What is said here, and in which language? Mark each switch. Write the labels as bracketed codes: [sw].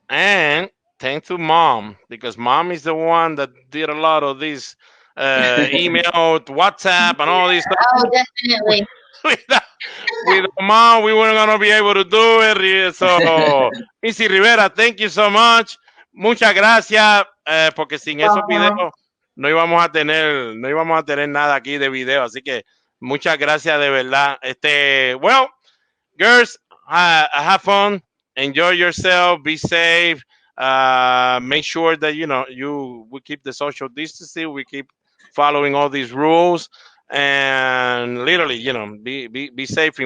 [en] And thanks to mom, because mom is the one that did a lot of these email, WhatsApp, and all these stuff. Oh, definitely. With mom, we weren't gonna be able to do it. So, Missy Rivera, thank you so much. [es] Muchas gracias, porque sin esos videos no íbamos a tener nada aquí de video. Así que muchas gracias de verdad. [en] Well, girls, have fun, enjoy yourself, be safe. Make sure that we keep the social distancing, we keep following all these rules, and literally, be safe.